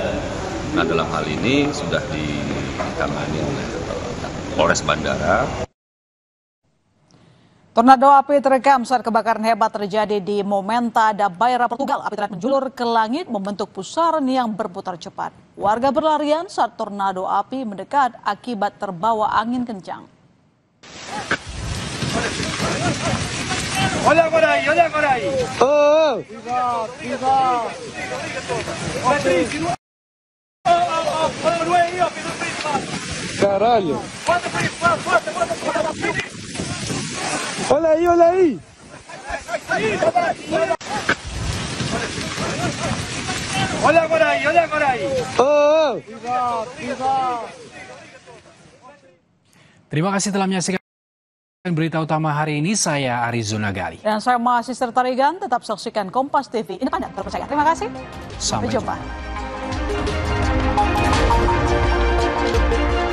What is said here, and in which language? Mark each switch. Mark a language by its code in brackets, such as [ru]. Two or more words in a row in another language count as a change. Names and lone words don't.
[id] Nah, dalam hal ini sudah ditangani oleh Polres Bandara. Tornado api terekam saat kebakaran hebat terjadi di Moimenta da Beira, Portugal. Api terlihat menjulur ke langit membentuk pusaran yang berputar cepat. Warga berlarian saat tornado api mendekat akibat terbawa angin kencang. [pt] Olha agora aí. Oh! Caralho! Olha aí! Olha agora aí! Oh! [id] Terima kasih telah menyaksikan berita utama hari ini. Saya Arizona Gali. Dan saya masih Tarigan. Tetap saksikan Kompas TV, independen terpercaya. Terima kasih. Sampai jumpa.